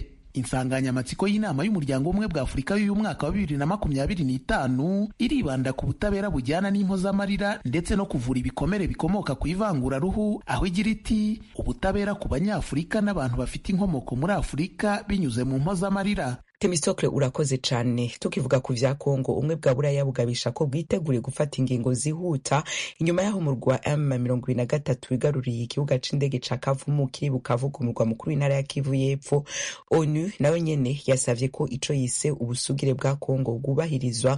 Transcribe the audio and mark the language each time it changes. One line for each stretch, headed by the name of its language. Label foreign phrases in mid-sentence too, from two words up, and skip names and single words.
Kinyarwanda: Insanganyamatsiko y'inama y'umuryango umwe bwa Afurika y'uyu mwaka wa 2025 iribanda ku butabera bujyana n'impozamarira ndetse no kuvura ibikomere bikomoka ku ivanguraruhu, aho igira iti ubutabera ku banyafurika n'abantu bafite inkomoko muri Afurika binyuze mu mpozamarira. Temistokle urakoze cyane.
Rundi: Tukivuga ku vya Kongo, umwe bwa Buraya bugabisha ko bwiteguriye gufata ingingo zihuta inyuma y'aho umurwa M23 wigaruriye ikibuga c'indege ca Kavumu kiri Bukavu ku murwa mukuru w'intara ya Kivu y'Epfo. ONU nawe nyene yasavye ko ico yise ubusugire bwa Kongo bwubahirizwa.